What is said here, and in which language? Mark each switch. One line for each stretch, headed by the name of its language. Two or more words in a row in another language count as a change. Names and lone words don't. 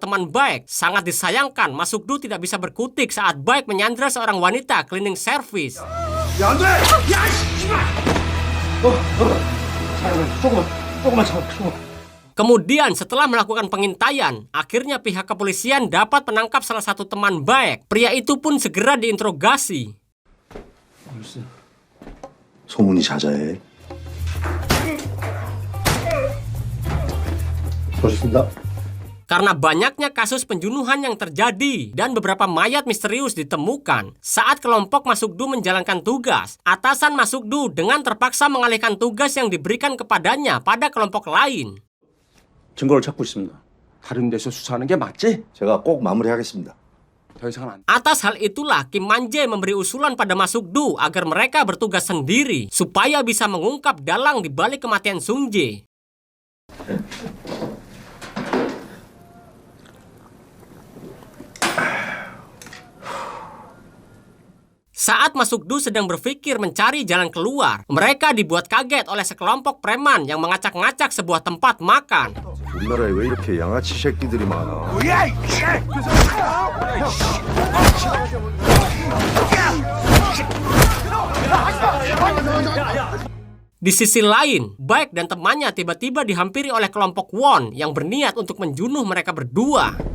Indonesian: teman Baek, sangat disayangkan Masuk-du tidak bisa berkutik saat Baek menyandra seorang wanita
English: cleaning service.
Korean: 야, 안 돼! 야, 씨발! 조금만 참아.
Indonesian: Kemudian setelah melakukan pengintaian, akhirnya pihak kepolisian dapat menangkap salah satu teman Baek. Pria itu pun segera diinterogasi.
Korean: 소문이 자자해. 멋있습니다.
Indonesian: Karena banyaknya kasus pembunuhan yang terjadi dan beberapa mayat misterius ditemukan, saat kelompok Masuk-du menjalankan tugas, atasan Masuk-du dengan terpaksa mengalihkan tugas yang diberikan kepadanya pada kelompok lain.
Korean: 증거를 찾고 있습니다. 다른 데서 수사하는 게 맞지? 제가 꼭 마무리하겠습니다. 더 이상은 안.
Indonesian: Atas hal itulah Kim Man-jae memberi usulan pada Masuk-du agar mereka bertugas sendiri supaya bisa mengungkap dalang di balik kematian Sung Jae. Saat Masuk-du sedang berpikir mencari jalan keluar, mereka dibuat kaget oleh sekelompok preman yang mengacak-ngacak sebuah tempat makan.
Korean: 우리나라에 왜 이렇게 양아치 새끼들이 많아?
Indonesian: Di sisi lain, Baek dan temannya tiba-tiba dihampiri oleh kelompok Won yang berniat untuk menjunuh mereka berdua.